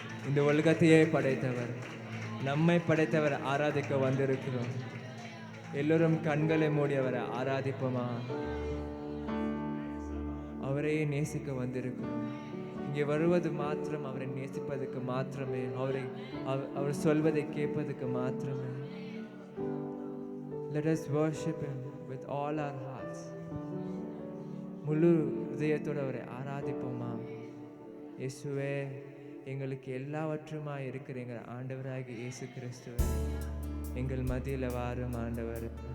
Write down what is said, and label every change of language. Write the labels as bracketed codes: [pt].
[ta] இந்த உலகத்தையே படைத்தவர், நம்மை படைத்தவர் ஆராதிக்க வந்திருக்கிறோம். எல்லோரும் கண்களை மூடி அவரை ஆராதிப்போமா? அவரையே நேசிக்க வந்திருக்கிறோம். இங்கே வருவது மாத்திரம் அவரை நேசிப்பதற்கு மாத்திரமே, அவர் சொல்வதை கேட்பதற்கு மாத்திரமே. [en] Let us worship Him with all our hearts. [ta] முழு இதயத்தோடு அவரை ஆராதிப்போமா? இயேசுவே, எங்களுக்கு எல்லாவற்றுமாய் இருக்கிற எங்கள் ஆண்டவராகிய இயேசு கிறிஸ்துவே, எங்கள் மத்தியில் வாரும் ஆண்டவர்.